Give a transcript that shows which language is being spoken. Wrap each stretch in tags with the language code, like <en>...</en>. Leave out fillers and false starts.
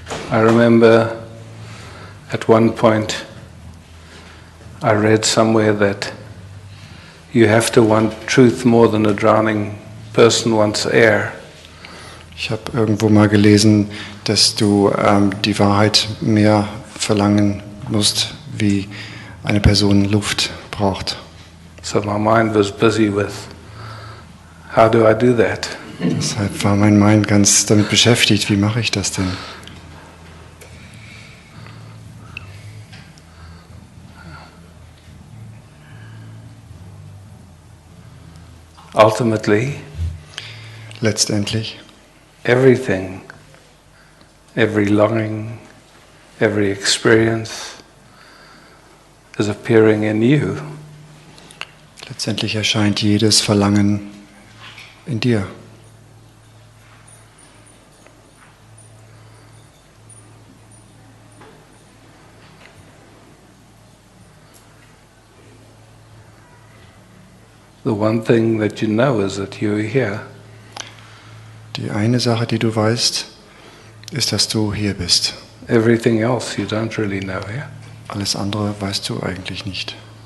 <en>I remember at one point I read somewhere that you have to want truth more than a drowning person wants air.</en> <de>Ich habe irgendwo mal gelesen, dass du die Wahrheit mehr verlangen musst, wie eine Person Luft braucht.</de> <en>So my mind was busy with How do I do that?</en> <de>Deshalb war mein Mind ganz damit beschäftigt, wie mache ich das denn?</de> <en>Ultimately,</en> <de>Letztendlich,</de> <en>everything, every longing, every experience is appearing in you.</en> <de>letztendlich erscheint jedes Verlangen in dir.</de> <en>The one thing that you know is that you're here.</en> <de>Die eine Sache, die du weißt, ist, dass du hier bist.</de> <en>Everything else you don't really know, yeah?</en> <de>Alles andere weißt du eigentlich nicht.</de>